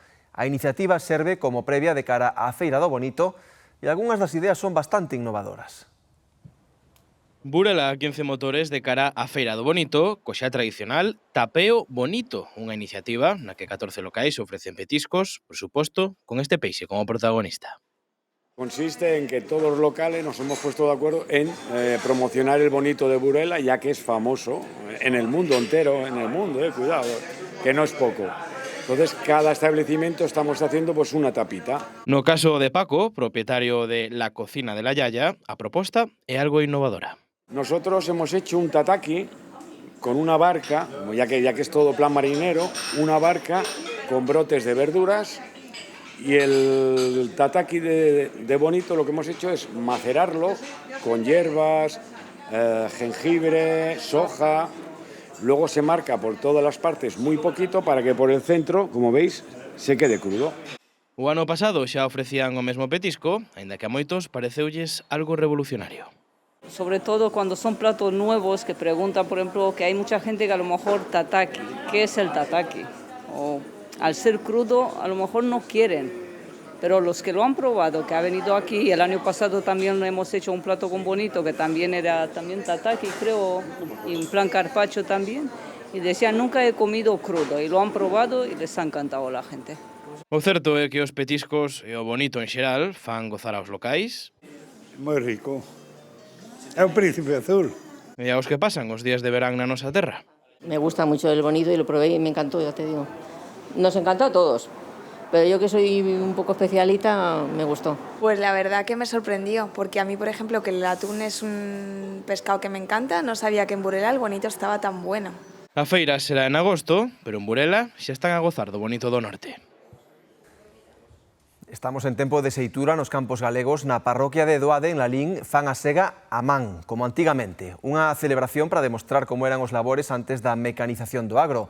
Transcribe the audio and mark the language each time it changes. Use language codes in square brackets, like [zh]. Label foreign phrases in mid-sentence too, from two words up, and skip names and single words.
[gl] A iniciativa serve como previa de cara á Feira do Bonito e algunhas das ideas son bastante innovadoras. Burela 15 motores de cara á Feira do Bonito, co xa tradicional Tapeo Bonito, unha iniciativa na que 14 locais ofrecen petiscos, por suposto, con este peixe como protagonista. [es] Consiste en que todos los locales nos hemos puesto de acuerdo en promocionar el Bonito de Burela, ya que es famoso en el mundo entero, cuidado, que no es poco. Entonces, cada establecimiento estamos haciendo pues una tapita. [gl] No caso de Paco, propietario de La Cocina de la Yaya, a proposta é algo innovadora. [es] Nosotros hemos hecho un tataki con una barca, ya que es todo plan marinero, una barca con brotes de verduras. Y el tataki de Bonito lo que hemos hecho es macerarlo con hierbas, jengibre, soja. Luego se marca por todas las partes muy poquito para que por el centro, como veis, se quede crudo. [gl] O ano pasado xa ofrecían o mesmo petisco, aínda que a moitos pareceulles algo revolucionario. [es] Sobre todo cuando son platos nuevos que preguntan, por ejemplo, que hay mucha gente que a lo mejor tataki, ¿qué es el tataki? O al ser crudo a lo mejor no quieren, pero los que lo han probado, que ha venido aquí, el año pasado también hemos hecho un plato con Bonito que también era tataki, creo, y un plan carpaccio también, y decían nunca he comido crudo, y lo han probado y les ha encantado a la gente. [gl] O certo é que os petiscos e o Bonito en xeral fan gozar aos locais. Moi rico. É o príncipe azul. E aos que pasan os días de verán na nosa terra. [es] Me gusta mucho el Bonito y lo probé y me encantó, ya te digo. Nos encantó a todos, pero yo que soy un poco especialita, me gustó. Pues la verdad que me sorprendió, porque a mí, por ejemplo, que el atún es un pescado que me encanta, no sabía que en Burela el Bonito estaba tan bueno. [gl] A feira será en agosto, pero en Burela xa están a gozar do Bonito do Norte. Estamos en tempo de seitura nos campos galegos. Na parroquia de Doade, en Lalín, fan a sega a man, como antigamente. Unha celebración para demostrar como eran os labores antes da mecanización do agro.